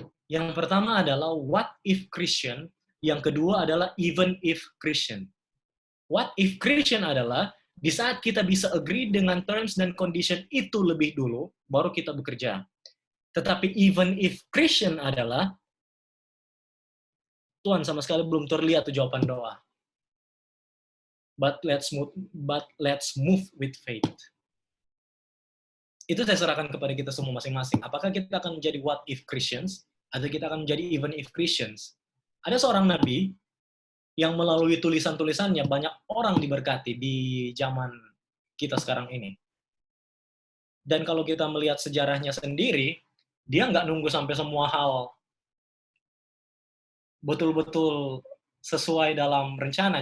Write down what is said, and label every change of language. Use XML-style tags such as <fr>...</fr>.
<id>Yang pertama adalah what if Christian, yang kedua adalah even if Christian. What if Christian adalah di saat kita bisa agree dengan terms dan condition itu lebih dulu, baru kita bekerja. Tetapi even if Christian adalah Tuhan sama sekali belum terlihat tuh jawaban doa.</id> <en>But let's move with faith.</en> <id>Itu saya serahkan kepada kita semua masing-masing. Apakah kita akan menjadi what if Christians, atau kita akan menjadi even if Christians? Ada seorang nabi yang melalui tulisan-tulisannya banyak orang diberkati di zaman kita sekarang ini. Dan kalau kita melihat sejarahnya sendiri, dia nggak nunggu sampai semua hal betul-betul sesuai dalam rencana.</id>